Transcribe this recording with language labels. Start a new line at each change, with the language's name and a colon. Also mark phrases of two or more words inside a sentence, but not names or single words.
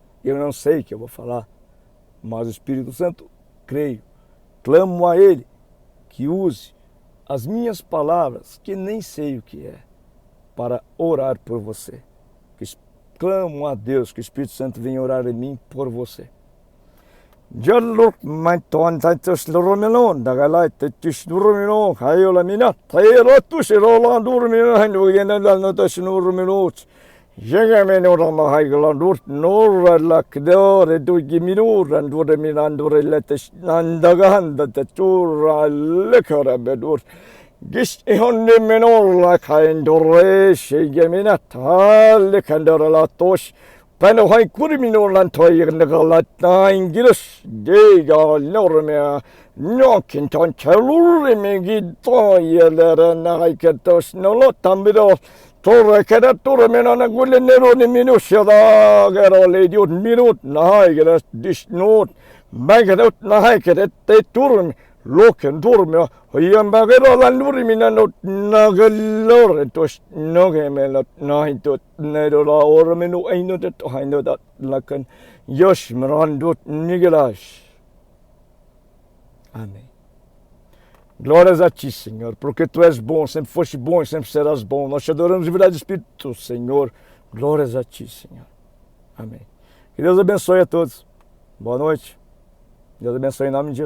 Portuguese: Eu não sei o que eu vou falar, mas o Espírito Santo, creio, clamo a ele que use as minhas palavras, que nem sei o que é, para orar por você. Clamo a Deus que o Espírito Santo venha orar em mim por você. Jalur maiton taitos lurumino dagalai tetis lurumino hayola mina tayrotu shirola lurumino handu yenala tos lurumino jegameno rama haygla lur nor lakdor du giminur andur minandur letes nandaganda tatura lekara bedur gist ihonne menor lakhaindore shegamina tal kandara tosh Pano hai kurmino lan toy nagalat na ingilish de ga norme no kinton chalur me gito yelera na hai katos no lo tambiro torre kada torre mena na gulle nero ni minusha da gero le diot minut na hai gera dish not bagadot na hai kada te turm loken turme yam bagero lan nuri minano nagalor tos no gemela na hito nero la ormenu aino det haino dat lakan yosh marandot nigelash. Amém. Glórias a ti, Senhor, porque tu és bom, sempre foste bom e sempre serás bom. Nós te adoramos de verdade, Espírito, Senhor. Glórias a ti, Senhor. Amém. Que Deus abençoe a todos. Boa noite. Deus abençoe em nome de Jesus.